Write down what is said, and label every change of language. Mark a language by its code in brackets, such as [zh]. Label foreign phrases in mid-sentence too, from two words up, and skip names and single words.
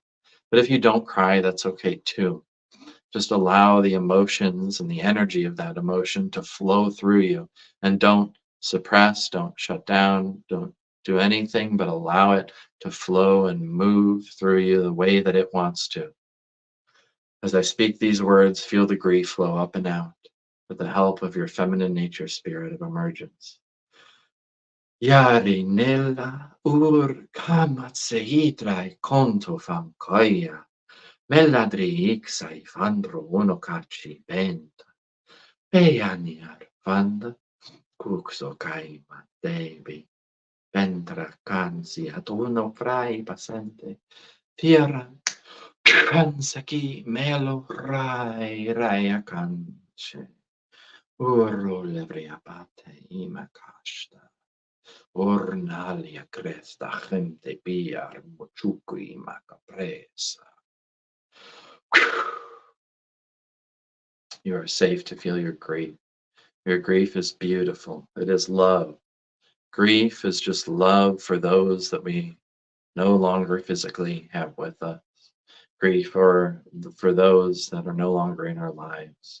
[en] But if you don't cry, that's okay too. Just allow the emotions and the energy of that emotion to flow through you, and don't suppress, don't shut down, don't do anything, but allow it to flow and move through you the way that it wants to. As I speak these words, feel the grief flow up and out with the help of your feminine nature spirit of emergence. Yari nella ur kamatseitrai konto fam koya. Melladri ixai fandro unokachi venta. Peianiar fanda cuxo caima debi. Ventra cansi ad uno frai passante. Tierra cansaki melo rai canche. Urro levria bate ima casta. Ornalia cresta gente piar mochuku ima capresa. You are safe to feel your grief. Your grief is beautiful. It is love. Grief is just love for those that we no longer physically have with us. Grief for those that are no longer in our lives.